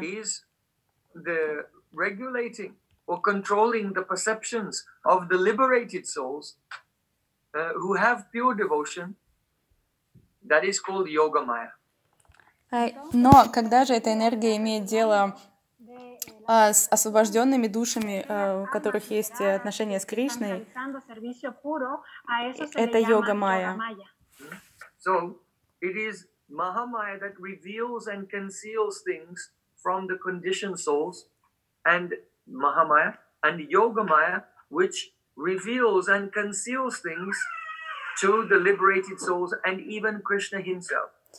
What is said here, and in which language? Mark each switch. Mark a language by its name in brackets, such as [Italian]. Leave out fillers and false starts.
[English] Is the regulating or controlling the perceptions of the liberated souls who have pure devotion, that is called Yoga Maya. [Russian] Но когда же эта энергия имеет дело с освобожденными душами, у которых есть отношения с Кришной, это йога майя. [English] So it is Mahamaya that reveals and conceals things from the conditioned souls, and Mahamaya and Yoga Maya, which reveals and conceals things to the liberated souls and even Krishna himself.